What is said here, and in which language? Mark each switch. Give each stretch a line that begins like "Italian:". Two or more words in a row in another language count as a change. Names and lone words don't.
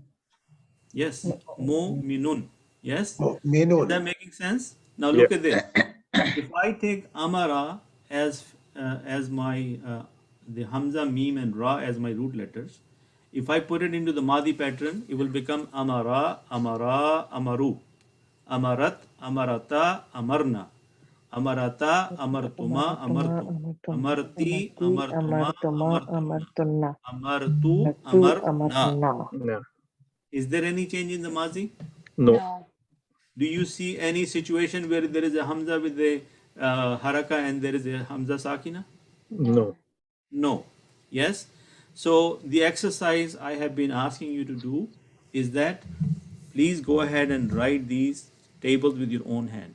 English: Yes. Mu'minun. Yes. Is that Mu'minun. making sense? Now look at this. If I take amara as my the Hamza, Meme and Ra as my root letters, if I put it into the Madi pattern, it will become
Arabic: أَمَرَ أَمَرَ أَمَرُ أَمَرَتْ أَمَرَتَا أَمَرْنَ. أَمَرَتَا أَمَرْتُمَا أَمَرْتُمْ. أَمَرْتِ أَمَرْتُمَا أَمَرْتُمْ. أَمَرْتُ أَمَرْنَا.
English: No. Is there any change in the Mazi? No. Do you see any situation where there is a Hamza with a haraka and there is a
Arabic: همزة ساكنة?
English: No. No. Yes? So the exercise I have been asking you to do is that please go ahead and write these tables with your own hand.